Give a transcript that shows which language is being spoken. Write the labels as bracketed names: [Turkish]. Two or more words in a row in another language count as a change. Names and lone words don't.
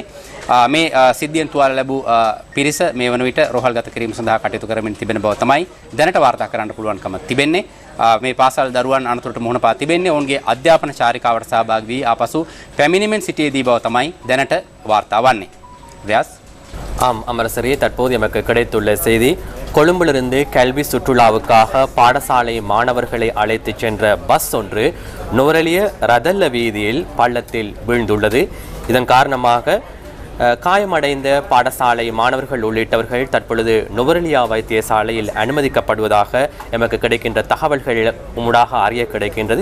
[Sinhala] මේ සිද්ධියෙන් තුවාල ලැබූ පිරිස මේ වන විට රෝහල්ගත කිරීම සඳහා කටයුතු කරමින් තිබෙන බව තමයි දැනට වාර්තා කරන්න පුළුවන්කම තිබෙන්නේ. මේ පාසල් දරුවන් අනතුරට මුහුණ පා තිබෙන්නේ ඔවුන්ගේ අධ්‍යාපන චාරිකාවට සහභාගී වී ආපසු පැමිණීමෙන් සිටියේදී බව තමයි දැනට වාර්තා වන්නේ. व्यास [Tamil] ஆம் அமரசரே, தற்போது எமக்கு கிடைத்துள்ள செய்தி, கொழும்பிலிருந்து கல்வி சுற்றுலாவுக்காக பாடசாலை மாணவர்களை அழைத்து சென்ற பஸ் ஒன்று நுவரெலிய ரதல்ல வீதியில் பள்ளத்தில் வீழ்ந்துள்ளது. இதன் காரணமாக காயமடைந்த பாடசாலை மாணவர்கள் உள்ளிட்டவர்கள் தற்பொழுது நுவரெலியா வைத்தியசாலையில் அனுமதிக்கப்படுவதாக எமக்கு கிடைக்கின்ற தகவல்கள் ஊடாக அறிய கிடைக்கின்றது.